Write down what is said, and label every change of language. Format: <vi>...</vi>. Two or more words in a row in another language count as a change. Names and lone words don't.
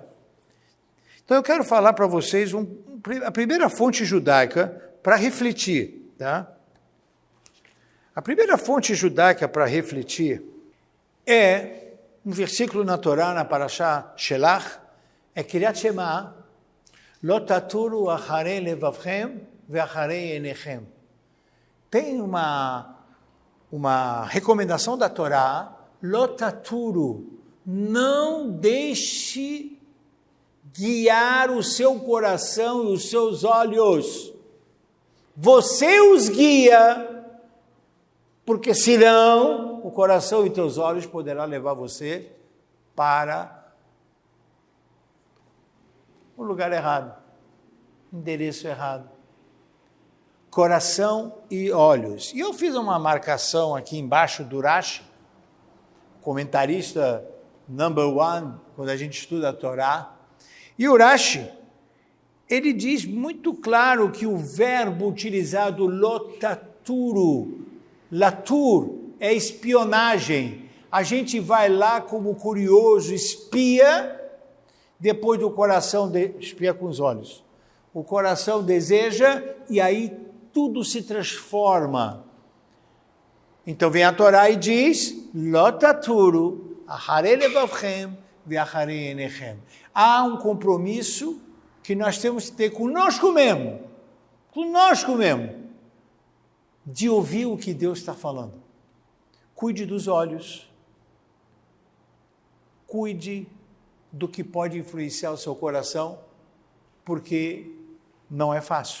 <pt>Então eu quero falar para vocês a primeira fonte judaica para refletir, tá? A primeira fonte judaica para refletir é um versículo na Torá, na Parashá Shelach, é Kiryat Shema,</pt> <he>לא תתורו אחרי לבבכם ואחרי עיניכם.</he> <pt>Tem uma recomendação da Torá,</pt> <he>לא תתורו,</he> <pt>não deixe guiar o seu coração e os seus olhos. Você os guia, porque senão o coração e teus olhos poderá levar você para no lugar errado, endereço errado. Coração e olhos. E eu fiz uma marcação aqui embaixo do Rashi, comentarista</pt> <en>number one,</en> <pt>quando a gente estuda a Torá. E o Rashi, ele diz muito claro que o verbo utilizado</pt> <he>לא תתורו, לתור,</he> <pt>é espionagem. A gente vai lá como curioso, espia, depois do coração, espia com os olhos. O coração deseja e aí tudo se transforma. Então vem a Torá e diz,</pt> <he>לא תתורו, אחרי לבבכם, ואחרי עיניכם.</he> <pt>Há um compromisso que nós temos que ter conosco mesmo, de ouvir o que Deus está falando. Cuide dos olhos, cuide do que pode influenciar o seu coração, porque não é fácil.</pt>